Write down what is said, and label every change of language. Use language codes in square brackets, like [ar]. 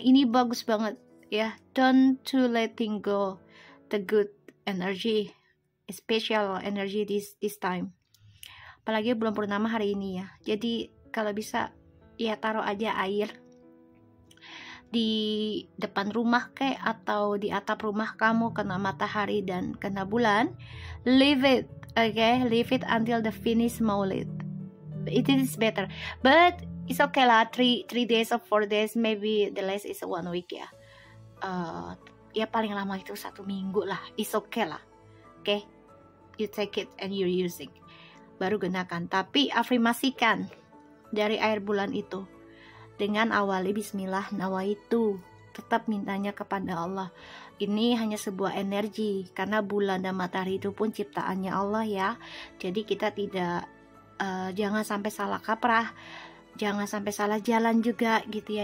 [id] Ini bagus banget ya. [en] Don't to letting go the good energy, special energy this time, [id] apalagi bulan purnama hari ini ya. Jadi kalau bisa ya taruh aja air di depan rumah atau di atap rumah kamu, kena matahari dan kena bulan. [en] Leave it, okay? Leave it until the finish Maulid. It is better, but it's okay lah. 3 days or 4 days, maybe the less is 1 week ya. [id] Ya paling lama itu 1 minggu lah. [en] It's okay lah, okay? You take it and you're using, [id] baru gunakan. Tapi afirmasikan dari air bulan itu dengan awali bismillah nawaitu, tetap mintanya kepada Allah. Ini hanya sebuah energi, karena bulan dan matahari itu pun ciptaannya Allah ya. Jadi kita tidak jangan sampai salah kaprah, jangan sampai salah jalan juga gitu ya.